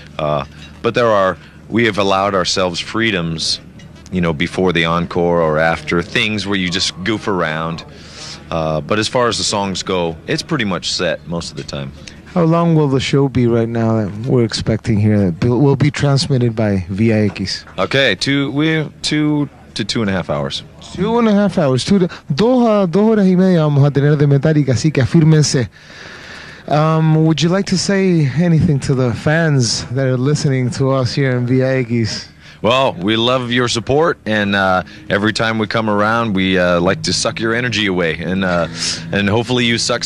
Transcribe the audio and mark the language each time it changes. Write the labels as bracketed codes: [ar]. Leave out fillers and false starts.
[en] But we have allowed ourselves freedoms, before the encore or after, things where you just goof around. But as far as the songs go, it's pretty much set most of the time. How long will the show be right now that we're expecting here that will be transmitted by VIX? Okay, 2 to 2.5 hours. 2.5 hours. [es] 2 horas y media vamos a tener de Metallica, así que afírmense. [en] Would you like to say anything to the fans that are listening to us here in VIX? Well, we love your support, and every time we come around, we like to suck your energy away, and hopefully you suck some of ours back. So, gracias.